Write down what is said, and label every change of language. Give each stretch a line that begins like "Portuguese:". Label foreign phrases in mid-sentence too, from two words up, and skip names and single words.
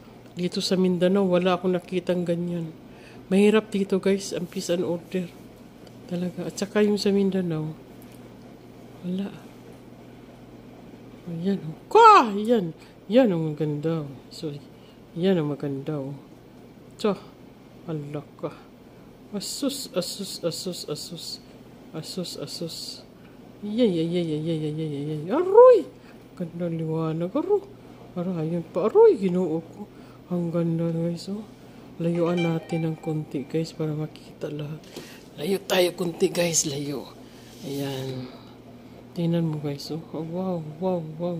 Filipino: Dito sa Mindanao, wala akong nakitang ganyan. Mahirap dito, guys, ang
English: peace and order.
Filipino: Talaga. At saka yung sa Mindanao, wala. Ayan, oh. Ka! Yan. Yan ang maganda, oh. So, yan ang maganda, oh. So, hala ka. Asus, asus, asus, asus. Asus, asus. Yay, yay, yay, yay, yay, yay, yay, yay. Aroy! Ganda liwanag. Aroy. Aroy, pa. Aroy, Ginoo ko. Ang ganda, guys, oh. Layuan natin ng konti, guys, para makita lahat. Layo tayo konti, guys. Layo. Ayan. Tingnan mo, guys, oh. Oh, wow, wow, wow.